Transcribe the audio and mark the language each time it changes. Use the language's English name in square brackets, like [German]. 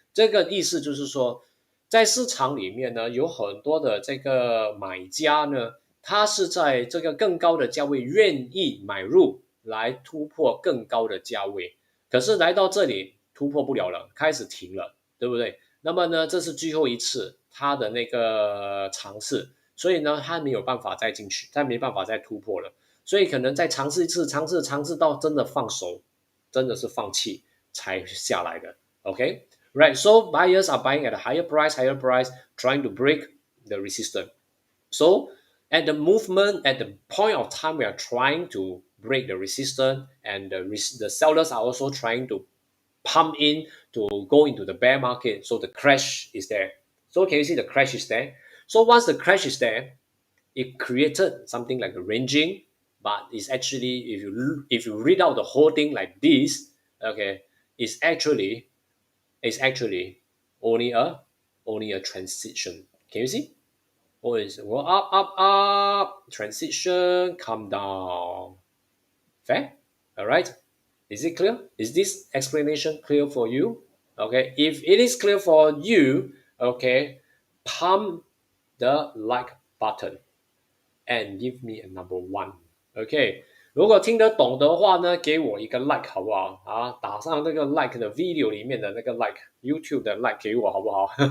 [Chinese] 这个意思就是说，在市场里面呢，有很多的这个买家呢，他是在这个更高的价位愿意买入来突破更高的价位，可是来到这里突破不了了，开始停了，对不对？那么呢，这是最后一次他的那个尝试，所以呢，他没有办法再进去，他没办法再突破了，所以可能再尝试一次，尝试到真的放手，真的是放弃才下来的。 [English] OK， right? So buyers are buying at a higher price, trying to break the resistance. So at the movement, at the point of time, we are trying to break the resistance, and the sellers are also trying to pump in to go into the bear market. So the crash is there. So can you see the crash is there? So once the crash is there, it created something like a ranging, but it's actually if you read out the whole thing like this, okay, it's actually only a transition. Can you see? Always go up, transition, come down. Fair? All right. Is it clear? Is this explanation clear for you? Okay. If it is clear for you, okay, pump the like button and give me a number one. [Chinese] OK，如果听得懂的话呢，给我一个 like 好不好啊？打上那个 like 的 video 里面的那个 like，YouTube 的 like 给我好不好？